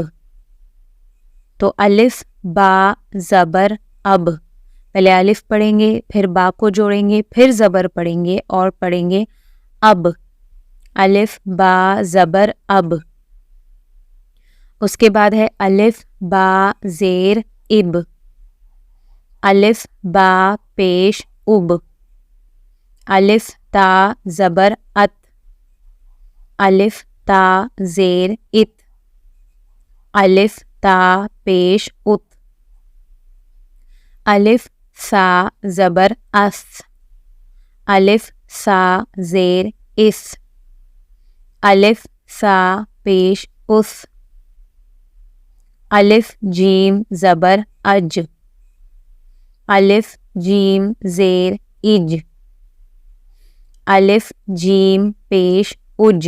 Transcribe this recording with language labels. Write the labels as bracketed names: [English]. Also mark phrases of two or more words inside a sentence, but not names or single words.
[Urdu] تو الف با زبر اب، پہلے الف پڑھیں گے، پھر با کو جوڑیں گے، پھر زبر پڑھیں گے اور پڑھیں گے اب، الف با زبر اب۔ اس کے بعد ہے الف با زیر اب، الف با پیش اب، الف تا زبر ات، الف تا زیر ات، الف تا پیش ات، الف سا زبر اس، الف سا زیر اس، الف سا پیش اس، الف جیم زبر اج، الف جیم زیر اج، الف جیم پیش اج۔